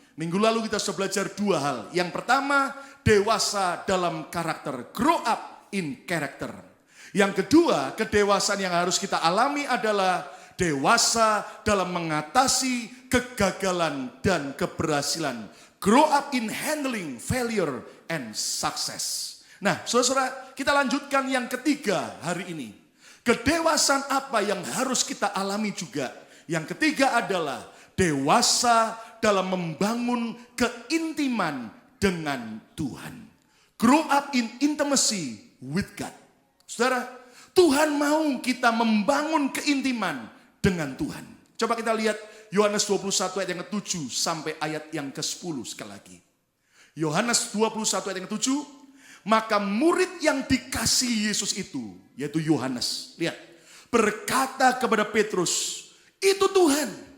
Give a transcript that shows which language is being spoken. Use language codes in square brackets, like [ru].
[id] Minggu lalu kita sudah belajar 2 hal. Yang pertama, dewasa dalam karakter, [en] grow up in character. [id] Yang kedua, kedewasaan yang harus kita alami adalah dewasa dalam mengatasi kegagalan dan keberhasilan. [en] Grow up in handling failure and success. [id] Nah, saudara-saudara, kita lanjutkan yang ketiga hari ini. Kedewasaan apa yang harus kita alami juga? Yang ketiga adalah dewasa dalam membangun keintiman dengan Tuhan. [en] Grow up in intimacy with God. [id] Saudara, Tuhan mau kita membangun keintiman dengan Tuhan. Coba kita lihat Yohanes 21 ayat yang ke-7 sampai ayat yang ke-10 sekali lagi. Yohanes 21 ayat yang ke-7, maka murid yang dikasihi Yesus itu, yaitu Yohanes, lihat, berkata kepada Petrus, itu Tuhan.